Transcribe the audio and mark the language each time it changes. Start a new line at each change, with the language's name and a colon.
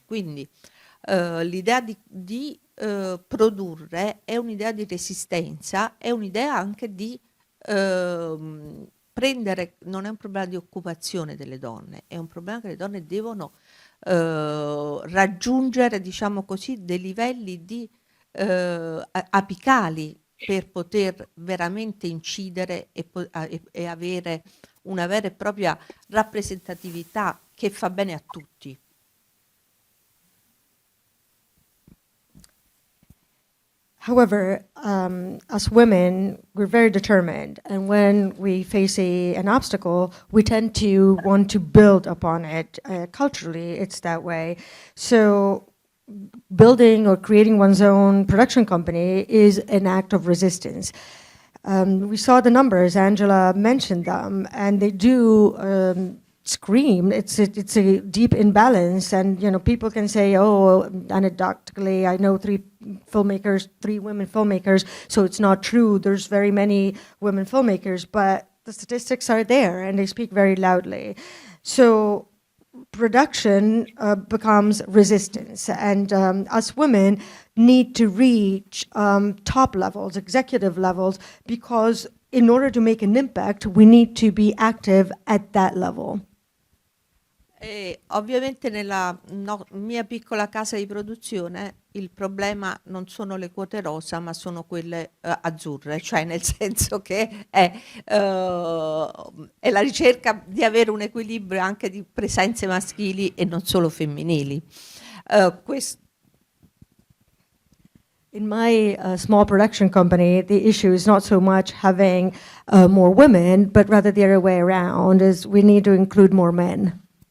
Italian: Quindi l'idea di produrre è un'idea di resistenza, è un'idea anche di prendere, non è un problema di occupazione delle donne, è un problema che le donne devono raggiungere, diciamo così, dei livelli di apicali per poter veramente incidere e avere una vera e propria rappresentatività che fa bene a tutti.
English: However, as women, we're very determined, and when we face an obstacle, we tend to want to build upon it. Culturally, it's that way. So building or creating one's own production company is an act of resistance. We saw the numbers, Angela mentioned them, and they do scream. It's a deep imbalance, and people can say, oh, anecdotally, I know three women filmmakers, so it's not true. There's very many women filmmakers, but the statistics are there, and they speak very loudly. So production becomes resistance, and us women need to reach top levels, executive levels, because in order to make an impact, we need to be active at that level.
Italian: Ovviamente nella mia piccola casa di produzione il problema non sono le quote rosa, ma sono quelle azzurre, cioè nel senso che è la ricerca di avere un equilibrio anche di presenze maschili e non solo femminili.
English: In my small production company, the issue is not so much having more women, but rather the other way around, is we need to include more men.